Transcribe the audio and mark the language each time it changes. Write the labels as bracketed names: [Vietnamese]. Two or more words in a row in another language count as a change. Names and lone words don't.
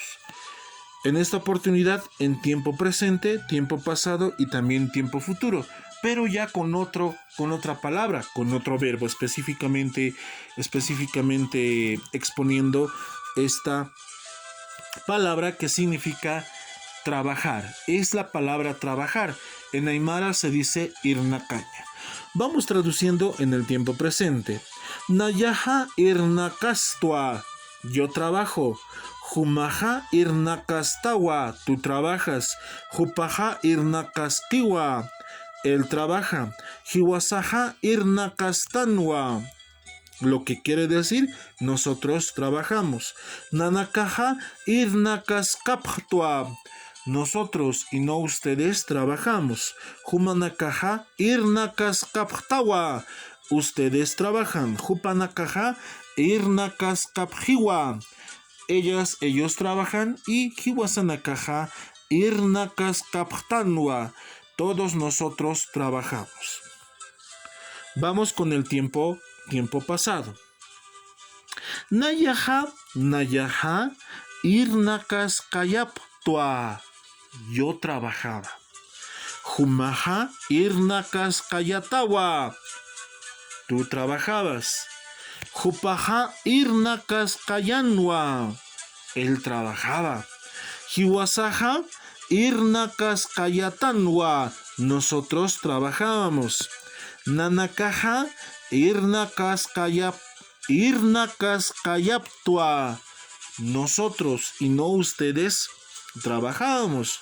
[Spanish] En esta oportunidad en tiempo presente, tiempo pasado y también tiempo futuro, pero ya con otra palabra, con otro verbo, específicamente exponiendo esta palabra que significa trabajar. Es la palabra trabajar. En aymara se dice irnakaña. Vamos traduciendo en el tiempo presente. [Aymara] Nayaha irnakastua, [Spanish] yo trabajo. [Aymara] Jumaha irnakastawa, tú trabajas. Jupaha irnakastiwa, [Spanish] él trabaja. [Aymara] Jiwasaha irnakastanwa, [Spanish] lo que quiere decir nosotros trabajamos. [Aymara] Nanakaha irnakaskaptua, [Spanish] nosotros y no ustedes trabajamos. [Aymara] Humanakaha irnakaskaptawa, [Spanish] ustedes trabajan. [Aymara] Jupanakaha irnakaskapjiwa, [Spanish] ellos trabajan. Y [Aymara] hiwasanakaha irnakaskaptanwa, [Spanish] todos nosotros trabajamos. Vamos con el tiempo pasado. [Aymara] Nayaha irnakaskayaptua, [Spanish] yo trabajaba. [Aymara] Jumaha irnakaskayatawa, [Spanish] tú trabajabas. [Aymara] Jupaha irnakaskayanwa, [Spanish] él trabajaba. [Aymara] Hiwasaha irnakaskayatanwa, [Spanish] nosotros trabajábamos. [Aymara] Nanakaha irnakaskayaptua, [Spanish] nosotros y no ustedes trabajábamos.